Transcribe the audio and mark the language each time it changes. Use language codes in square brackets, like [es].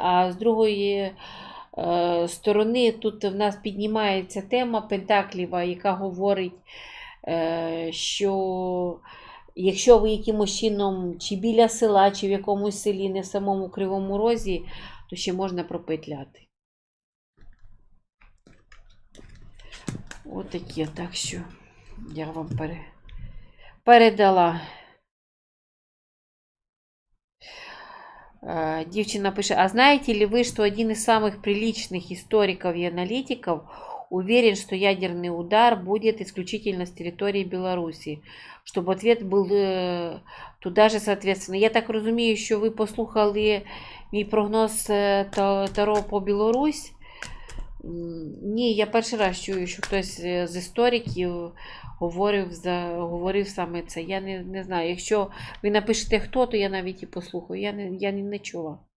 [uk] А з другої сторони, тут в нас піднімається тема Пентакліва, яка говорить, що якщо ви якимось чином чи біля села, чи в якомусь селі, не в самому Кривому Розі, то ще можна пропетляти. Отаке, так що я вам передала. [ru] Девчина пишет, а знаете ли вы, что один из самых приличных историков и аналитиков уверен, что ядерный удар будет исключительно с территории Беларуси, чтобы ответ был туда же, соответственно. [uk] Я так розумію, що ви послухали мій прогноз Таро по Білорусь. Ні, я перший раз чую, що хтось з істориків говорив саме це. Я не знаю. Якщо ви напишете хто, то я навіть і послухаю. Я не чула.